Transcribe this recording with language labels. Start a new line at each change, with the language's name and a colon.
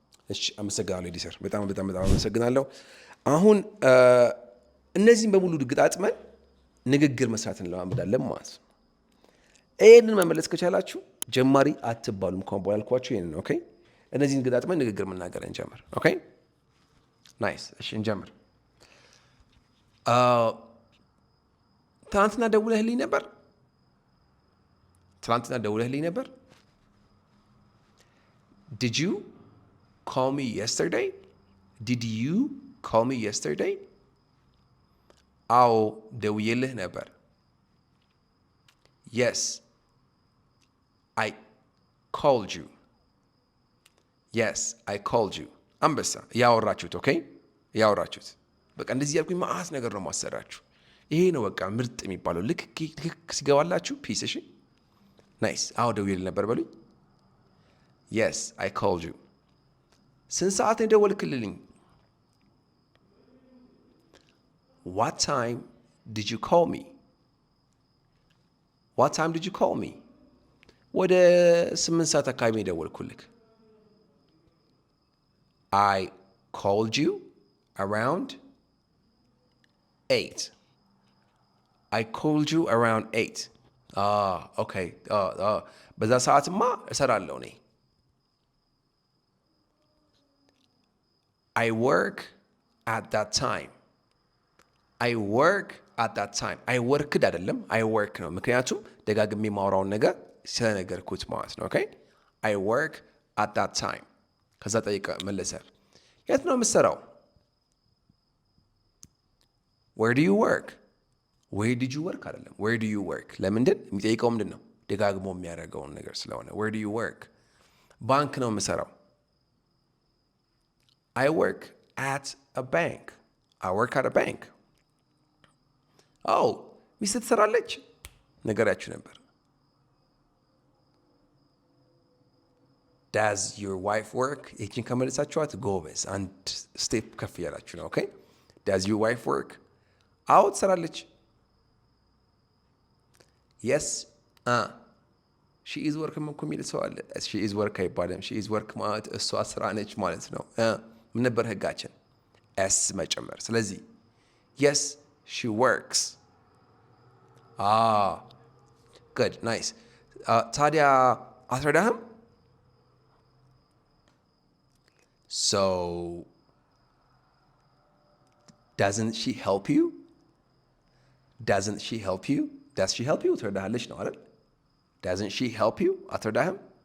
Amharic: እሺ አመሰግናለሁ ኤዲተር፣ በጣም በጣም በጣም አመሰግናለሁ። አሁን እነዚህን በሙሉ ግጣጥመን ንግግር መስራት እንለማመዳለን ማለት ነው። ይሄንን መመለስ ከቻላችሁ ጀማሪ አትባሉም። እንኳን በኋላ ያልኳችሁ ይሄንን። ኦኬ እነዚህን ግጣጥመን ንግግር መናገር እንጀምር። ኦኬ ናይስ። እሺ እንጀምር። ትናንትና ደውለህልኝ ነበር? ትናንትና ደውለህልኝ ነበር?
English: Did you call me yesterday? Did you call me yesterday?
Amharic: አዎ ደውዬልህ ነበር።
English: Yes, I called you. Yes, I called you.
Amharic: አንበሳ ያወራችሁት። ኦኬ ያወራችሁት። በቃ እንደዚህ ያልኩኝ ማአት ነገር ነው ማሰራችሁ። ይሄ ነው በቃ ምርጥ የሚባለው። ልክ ሲገባላችሁ ፒስ። እሺ ናይስ። አዎ ደውዬልህ ነበር በሉኝ።
English: የስ አይ ኮልድ ዩ።
Amharic: ስንት ሰዓት ነው የደወልክልኝ?
English: ዋት ታይም ዲድ ዩ ኮል ሚ? ዋት ታይም ዲድ ዩ ኮል ሚ?
Amharic: ወደ 8 ሰዓት አካባቢ ነው የደወልኩልክ።
English: I called you around 8. I called you around 8. Okay.
Amharic: በዛ ሰዓትማ እሰራለሁ እኔ።
English: I work at that time. I work at that time. I worked
Amharic: አይደለም
English: I work
Amharic: ነው። ምክንያቱም ደጋግሜ የማወራውን ነገር ስለነገርኩት ማለት ነው።
English: Okay? I work at that time.
Amharic: ከዛ ጠይቀ መለሰ። የት ነው የምትሰራው?
English: Where do you work? Where did you work አይደለም Where do you work?
Amharic: ለምንድን የሚጠይቀው ምንድን ነው? ደጋግሞ የሚያደርገውን ነገር ስለሆነ
English: Where do you work?
Amharic: ባንክ ነው የምሰራው።
English: I work at a bank. I work at a bank.
Amharic: ሚስት ትሰራለች? ነገራችሁ ነበር።
English: Does your wife work?
Amharic: ይህችን ከመለሳችኋት ጎበዝ፣ አንድ ስቴፕ ከፍ እያላችሁ ነው። ኦኬ
English: Does your wife work?
Amharic: አዎ ትሰራለች።
English: Yes she is work
Amharic: እኮ የሚል ሰው አለ።
English: she is work
Amharic: አይባልም። she is work ማለት እሷ ስራ ነች ማለት ነው። ምን ነበር ህጋችን? s መጨመር። ስለዚህ
English: yes she works. good nice.
Amharic: ታዲያ አትረዳህም?
English: So doesn't she help you? Doesn't she help you? Does she help you?
Amharic: ትረዳሃለች ነው አይደል?
English: Doesn't she help you?
Amharic: አትረዳህም?